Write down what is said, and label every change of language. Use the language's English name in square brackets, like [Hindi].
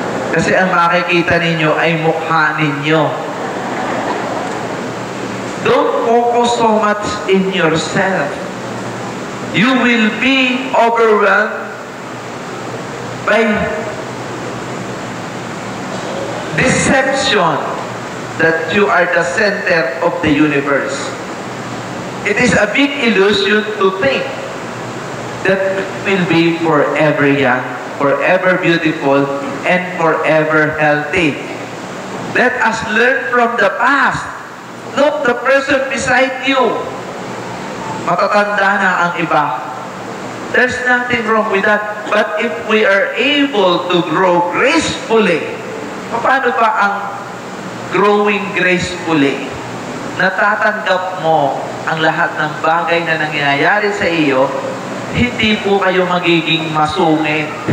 [Filipino] Kasi ang makikita ninyo ay mukha ninyo. [English] Don't focus so much in yourself. You will be overwhelmed by deception that you are the center of the universe. It is a big illusion to think that will be forever young, forever beautiful, and forever healthy. Let us learn from the past. Look the person beside you. [Filipino] Matatanda na ang iba. [English] There's nothing wrong with that. But if we are able to grow gracefully, [Filipino] paano ba ang growing gracefully? Natatanggap mo ang lahat ng bagay na nangyayari sa iyo, hindi po kayo magiging masungit.